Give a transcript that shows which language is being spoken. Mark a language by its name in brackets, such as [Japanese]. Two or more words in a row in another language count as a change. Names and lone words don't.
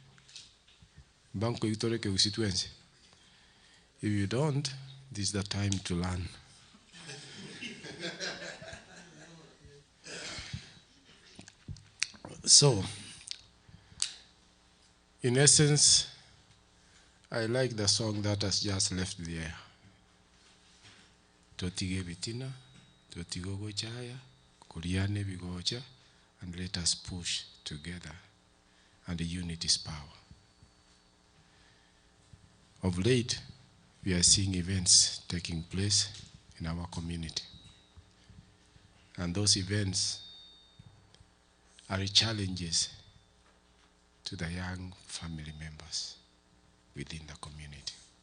[English] If you don't, this is the time to learn. So, in essence, I like the song that has just left the air. [Gusii] Totige bitina, totigogo chaya, kuriane bigocha, [English] and let us push together. And the unity is power. Of late, we are seeing events taking place in our community. And those events are challenges to the young family members within the community.